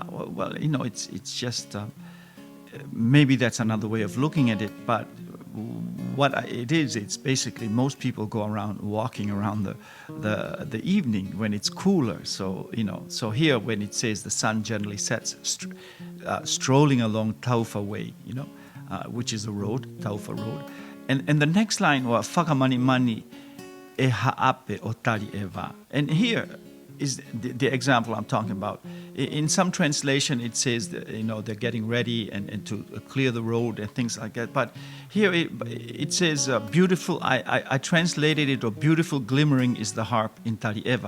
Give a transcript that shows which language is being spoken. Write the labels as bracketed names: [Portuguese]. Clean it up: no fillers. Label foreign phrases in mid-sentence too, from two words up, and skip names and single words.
[English] Well, it's just maybe that's another way of looking at it, but what it is, it's basically most people go around walking around the evening when it's cooler. So so here when it says the sun generally sets, strolling along Taufa Way, which is a road, Taufa Road, and the next line was [Tongan] Whakamani mani e ha'ape o Tali Eva, [English] and here is the example I'm talking about. In some translation, it says that, they're getting ready and to clear the road and things like that. But here it says beautiful. I translated it, or beautiful glimmering is the harp in Tali Eva.